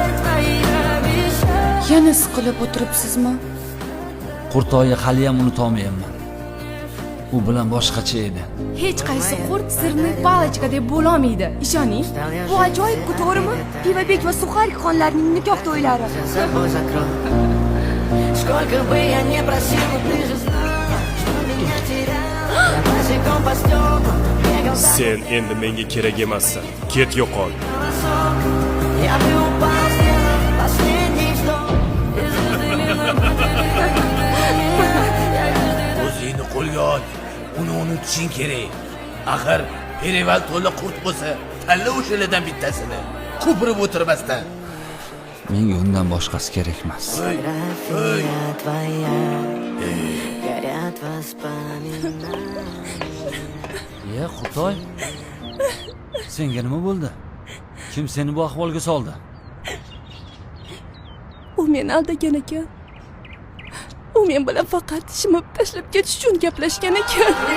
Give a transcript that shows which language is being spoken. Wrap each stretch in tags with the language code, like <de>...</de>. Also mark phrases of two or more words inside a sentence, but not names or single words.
<uz>Yana siqilib o'tiribsizmi? Qurtoyni hali ham unuta olmayapman. U bilan boshqacha edi. Hech qaysi qurt sirni palachka deb bo'la olmaydi. Ishoning. Bu ajoyib-ku, to'g'rimi? Pivabek va Suxarik xonlarning nikoh to'ylari.</uz> <ru>Сколько бы я не просил, ты же знаешь, что меня терял. Я босиком по стеклам бегал за</ru> <uz>Sen endi menga kerak emassan. Ket yo'qol.</uz> <ru>носок. Я бы упал, сделав последний вздох. И звезды мимо</ru> <uz>O'zingni qo'lga ol. Uni unutishing kerak. Axir Perival to'la qurt bo'lsa, tanla o'shalardan bittasini. Ko'pirib o'tirmasdan. Menga undan boshqasi kerak emas.</uz> <ru>фотография твоя. Горят воспоминания.</ru> <uz>Ya Qurtoy, senga nima bo'ldi? Kim seni bu ahvolga soldi? U meni aldagan ekan. U men bilan faqat shimib tashlab ketish uchun gaplashgan ekan.</uz>